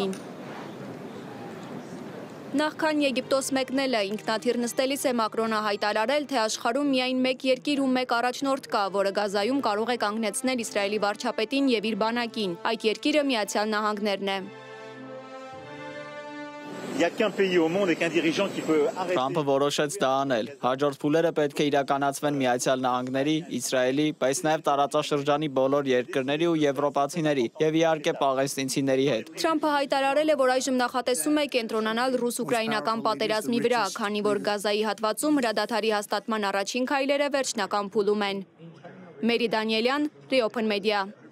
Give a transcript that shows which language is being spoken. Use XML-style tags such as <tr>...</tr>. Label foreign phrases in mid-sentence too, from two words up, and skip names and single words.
<hy>Նախքան Եգիպտոս մեկնելը ինքնաթիռ նստելիս է Մակրոնը հայտարարել, թե աշխարհում միայն մեկ երկիր ու մեկ առաջնորդ կա, որը Գազայում կարող է կանգնեցնել Իսրայելի վարչապետին եւ իր բանակին։ Այդ երկիրը Միացյալ Նահանգներն է։</hy> <fr>Il n'y a qu'un pays au monde et qu'un dirigeant qui peut arrêter.</fr> <hy>Թրամփը որոշեց դա անել։ Հաջորդ փուլերը պետք է իրականացվեն Միացյալ Նահանգների, Իսրայելի, բայց նաև տարածաշրջանի բոլոր երկրների ու եվրոպացիների եւ իհարկե պաղեստինցիների հետ։ Թրամփը հայտարարել է, որ այժմ նախատեսում է կենտրոնանալ ռուս-ուկրաինական պատերազմի վրա, քանի որ Գազայի հատվածում հրադադարի հաստատման առաջին քայլերը վերջնական փուլում են։ Մերի Դանիելյան, Reopen Media։</hy>